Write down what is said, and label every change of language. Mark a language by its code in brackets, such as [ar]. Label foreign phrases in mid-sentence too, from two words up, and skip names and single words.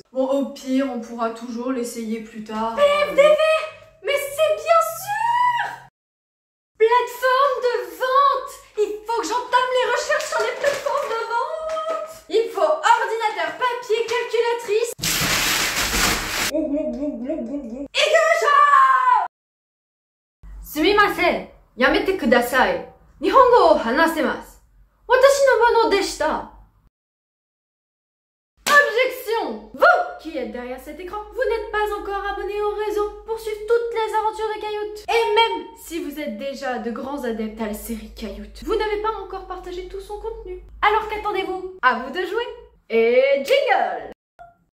[fr] Bon, au pire, on pourra toujours l'essayer plus tard. PFDV! Mais c'est bien sûr! Plateforme de vente! Il faut que j'entame les recherches sur les plateformes de vente! Il faut ordinateur, papier, calculatrice... [ja] すみません、やめてください. 日本語を話せます。私のものでした. [fr] Objection! Vous qui êtes derrière cet écran, vous n'êtes pas encore abonné au réseau pour suivre toutes les aventures de Cayoute. Et même si vous êtes déjà de grands adeptes à la série Cayoute, vous n'avez pas encore partagé tout son contenu. Alors qu'attendez-vous? À vous de jouer!